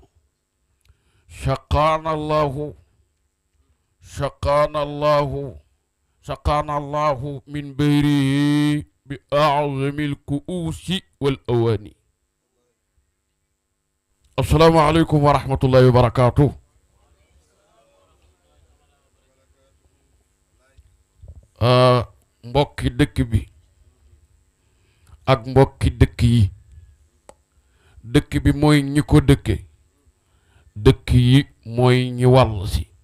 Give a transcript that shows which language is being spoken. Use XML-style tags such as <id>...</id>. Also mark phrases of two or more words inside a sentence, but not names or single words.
<ar>شقانا الله من بيره بأعظم الكؤوس والأواني. السلام عليكم ورحمة الله وبركاته.</ar> <wo>mbokki dëkk bi ak mbokki dëkk yi. dëkk bi mooy ñi ko dëkke, dëkk yi mooy ñi wàll si.</wo>